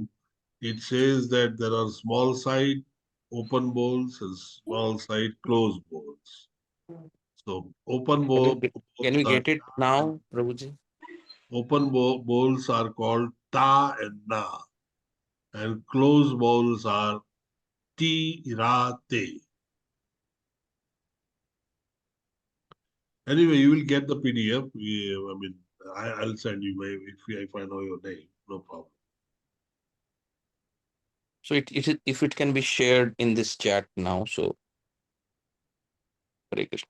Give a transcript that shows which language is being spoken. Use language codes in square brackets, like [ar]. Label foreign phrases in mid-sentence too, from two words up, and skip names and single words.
[en] It says that there are small side open bowls and small side closed bowls. So open bowls Can we are get it now, Prabhuji? open bowls are called ta and na, and closed bowls are ti ra te. Anyway, you will get the PDF. I mean, I'll send you if I know your name, no problem. So if it can be shared in this chat now, so Hare Krishna.